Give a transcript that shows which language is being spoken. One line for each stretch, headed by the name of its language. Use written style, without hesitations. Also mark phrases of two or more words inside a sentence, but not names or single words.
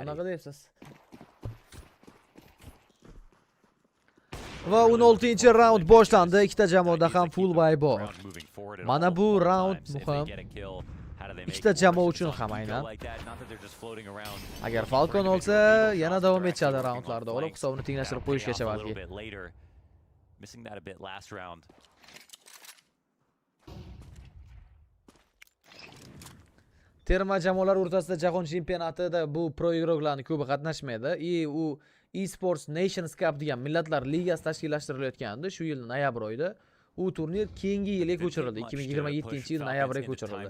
Uzbek: Unaqa deyapsiz. Va 16-raund boshlandi. Ikkita jamoada ham full buy bor. Mana bu raund muhim. Ikkita jamoa uchun ham aynan. Agar Falcon olsa, yana davom etadi raundlarda. Olib hisobni tenglashtirib qo'yishgacha balki.
English: Missing that a bit last round.
Uzbek: Terma jamoalar o'rtasida jahon chempionatida bu pro igroklarning ko'pi qatnashmaydi. U eSports Nations Cup degan millatlar ligasi tashkillashtirilayotgandi shu yil noyabr oyida. U turnir keyingi yilga ko'chirildi. 2027-yil noyabrga ko'chirildi.